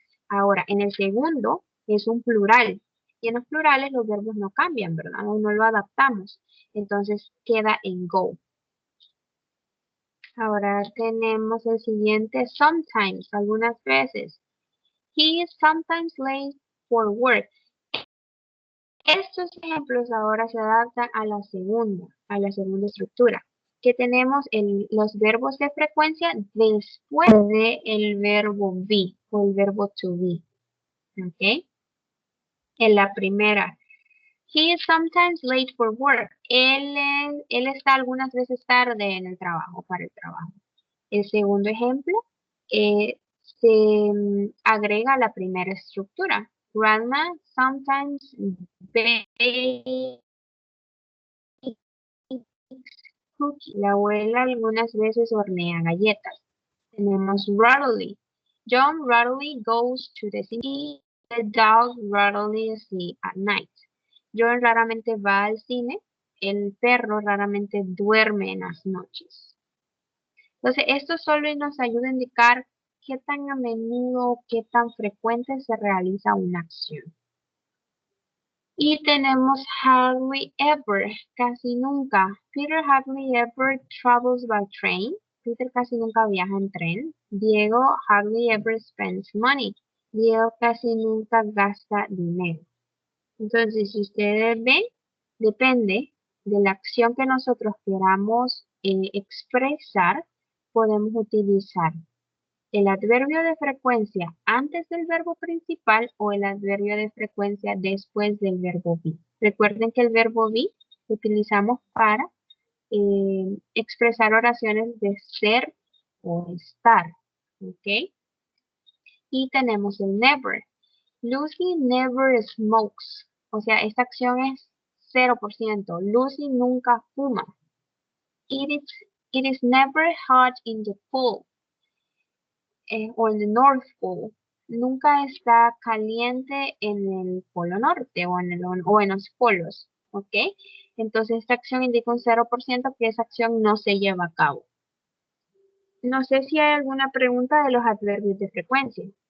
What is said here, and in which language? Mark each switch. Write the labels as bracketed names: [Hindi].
[Spanish] Ahora, en el segundo es un plural. Y en los plurales los verbos no cambian, ¿verdad? No lo adaptamos. Entonces queda en go. Ahora tenemos el siguiente, sometimes, algunas veces. [English] He is sometimes late for work. [Spanish] Estos ejemplos ahora se adaptan a la segunda estructura, que tenemos los verbos de frecuencia después del verbo be o el verbo to be. ¿Ok? En la primera, [English] he is sometimes late for work. [Spanish] Él está algunas veces tarde en el trabajo, para el trabajo. El segundo ejemplo se agrega la primera estructura. [English] Grandma sometimes bakes cookies. [Spanish] La abuela algunas veces hornea galletas. Tenemos Rutterly. [English] John Rutterly goes to the city. The dog Rutterly sleeps at night. [Spanish] John raramente va al cine. El perro raramente duerme en las noches. Entonces, esto solo nos ayuda a indicar qué tan a menudo, qué tan frecuente se realiza una acción. Y tenemos hardly ever, casi nunca. [English] Peter hardly ever travels by train. [Spanish] Peter casi nunca viaja en tren. [English] Diego hardly ever spends money. [Spanish] Diego casi nunca gasta dinero. Entonces, si ustedes ven, depende de la acción que nosotros queramos expresar, podemos utilizar el adverbio de frecuencia antes del verbo principal o el adverbio de frecuencia después del verbo be. Recuerden que el verbo be lo utilizamos para expresar oraciones de ser o estar. ¿Ok? Y tenemos el never. [English] Lucy never smokes. [Spanish] O sea, esta acción es 0%. Lucy nunca fuma. [English] It is never hot in the pool. [Spanish] O en [English] the North Pole. [Spanish] Nunca está caliente en el polo norte o en los polos. ¿Ok? Entonces esta acción indica un 0% que esa acción no se lleva a cabo. No sé si hay alguna pregunta de los adverbios de frecuencia.